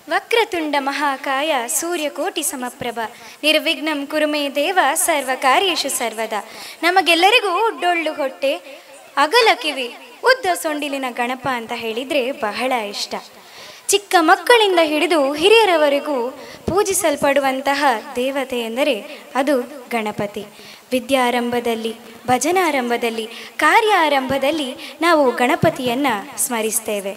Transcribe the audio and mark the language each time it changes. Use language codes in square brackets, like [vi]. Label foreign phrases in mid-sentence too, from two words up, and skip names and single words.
[sa] ವಕ್ರತುಂಡ ಮಹಾಕಾಯ ಸೂರ್ಯಕೋಟಿ ಸಮಪ್ರಭ ನಿರ್ವಿಘ್ನಂ ಕುರುಮೇ ದೇವ ಸರ್ವ ಕಾರ್ಯೇಷು ಸರ್ವದ. [kn] ನಮಗೆಲ್ಲರಿಗೂ ಡೊಳ್ಳು ಹೊಟ್ಟೆ, ಅಗಲ ಕಿವಿ, ಉದ್ದ ಸೊಂಡಿಲಿನ ಗಣಪ ಅಂತ ಹೇಳಿದರೆ ಬಹಳ ಇಷ್ಟ. ಚಿಕ್ಕ ಮಕ್ಕಳಿಂದ ಹಿಡಿದು ಹಿರಿಯರವರೆಗೂ ಪೂಜಿಸಲ್ಪಡುವಂತಹ ದೇವತೆ ಎಂದರೆ ಅದು ಗಣಪತಿ. ವಿದ್ಯಾರಂಭದಲ್ಲಿ, ಭಜನಾರಂಭದಲ್ಲಿ, ಕಾರ್ಯಾರಂಭದಲ್ಲಿ ನಾವು ಗಣಪತಿಯನ್ನು ಸ್ಮರಿಸ್ತೇವೆ.